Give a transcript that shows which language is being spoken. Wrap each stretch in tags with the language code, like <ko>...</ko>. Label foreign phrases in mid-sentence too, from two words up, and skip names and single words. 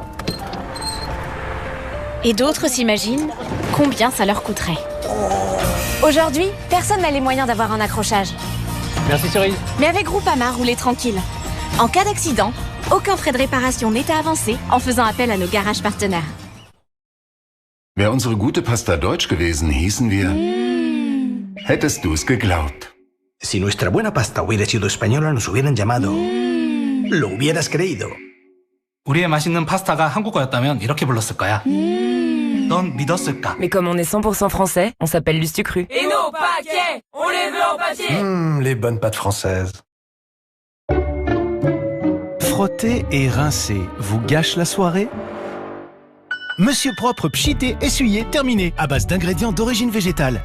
<fr>Et d'autres s'imaginent combien ça leur coûterait. Aujourd'hui, personne n'a les moyens d'avoir un accrochage. Merci Cerise. Mais avec Groupama, roulez tranquille. En cas d'accident, aucun frais de réparation n'est à avancer en faisant appel à nos garages partenaires.</fr> <de>Wäre unsere gute Pasta deutsch gewesen, hießen wir... Hättest du es geglaubt?</de> <es>Si nuestra buena pasta hubiera sido española, nos hubieran llamado... Lo hubieras creído.</es> <ko>우리의 맛있는 파스타가 한국어였다면 이렇게 불렀을 거야. 넌 믿었을까?</ko> <fr>Mais comme on est 100% français, on s'appelle du Stucru. Et nos paquets, on les veut en papier. Les bonnes pâtes françaises. Frotter et rincer vous gâche la soirée? Monsieur Propre Pchité essuyé terminé à base d'ingrédients d'origine végétale.</fr>